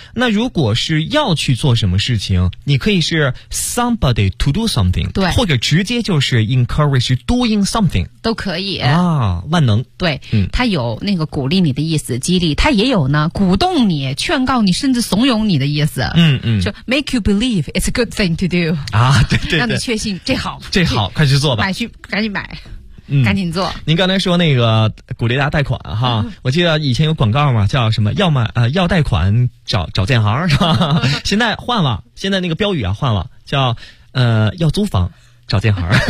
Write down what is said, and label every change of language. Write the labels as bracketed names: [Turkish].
[Chinese] 那如果是要去做什么事情，你可以是 [English] somebody to do something， [Chinese] 对，或者直接就是 [English] encourage doing something， [Chinese] 都可以啊，万能。对，它有那个鼓励你的意思，激励，它也有呢鼓动你、劝告你，甚至怂恿你的意思。就 [English] make you believe it's a good thing to do [Chinese] 啊，对对对，让你确信这好，这好，快去做吧，买去，赶紧买。赶紧做。您刚才说那个鼓励大家贷款哈，我记得以前有广告嘛，叫什么要贷款找建行是吧，现在换了，现在那个标语啊换了，叫要租房找建行。